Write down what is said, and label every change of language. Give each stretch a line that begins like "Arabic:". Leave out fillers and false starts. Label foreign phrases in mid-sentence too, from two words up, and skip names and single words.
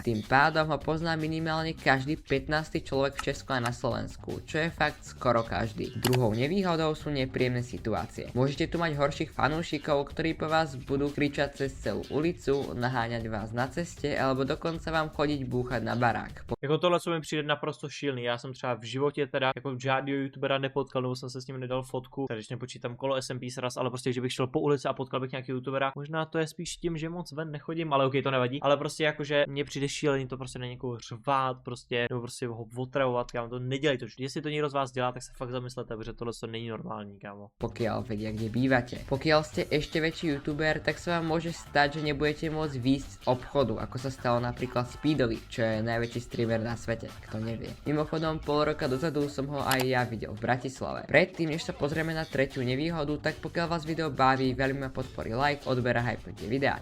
Slovak: Tým pádom ho pozná minimálne každý 15. človek v Česku a na Slovensku, čo je fakt skoro každý. Druhou nevýhodou sú nepríjemné situácie. Môžete tu mať horších fanúšikov, ktorí po vás budú kričať cez celú ulicu, naháňať vás na ceste alebo dokonca vám chodiť búchať na barák.
Czech: Jako tohle, co mi přijde naprosto šílený. Já jsem třeba v životě teda jako žádného youtubera nepotkal, nebo jsem se s ním nedal fotku, takže když nepočítám kolo SMP sraz, ale prostě, že bych šel po ulici a potkal bych nějaký youtubera. Možná to je spíš tím, že moc ven nechodím, ale ok, to nevadí. Ale prostě jakože mně přijde šílený to prostě na někoho řvát, prostě, nebo prostě ho otravovat, kámo, to nedělejte. Jestli to někdo z vás dělá, tak se fakt zamyslete, protože tohle to není normální, kámo.
Slovak: Pokiaľ vedia, kde bývate. Pokiaľ ste ešte väčší youtuber, tak sa vám môže stať, že nebudete môcť výjsť z obchodu, ako sa stalo napríklad Speedovi, čo je najväčší streamer na svete, kto nevie. Mimochodom, pol roka dozadu som ho aj ja videl v Bratislave. Predtým, než sa pozrieme na tretiu nevýhodu, tak pokiaľ vás video baví, veľmi ma podporí like, odbera hypnite videa.